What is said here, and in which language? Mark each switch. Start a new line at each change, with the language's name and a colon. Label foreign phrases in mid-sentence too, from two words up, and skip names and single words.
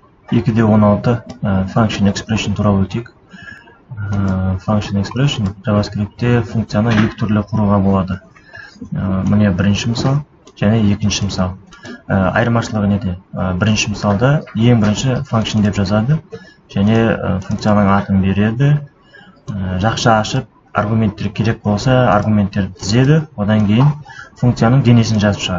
Kazakh: 2.16
English: function expression
Kazakh: туралы өтейік.
English: Function expression
Kazakh: JavaScriptте функцияны екі түрлі құруға болады. Міне бірінші мысал және екінші мысал. Айырмашылығы неде? Бірінші мысалда ең бірінші function деп жазады және функцияның атын береді. Жақша ашып, аргументтер керек болса, аргументтерді тізеді, одан кейін функцияның денесін жазып шығады.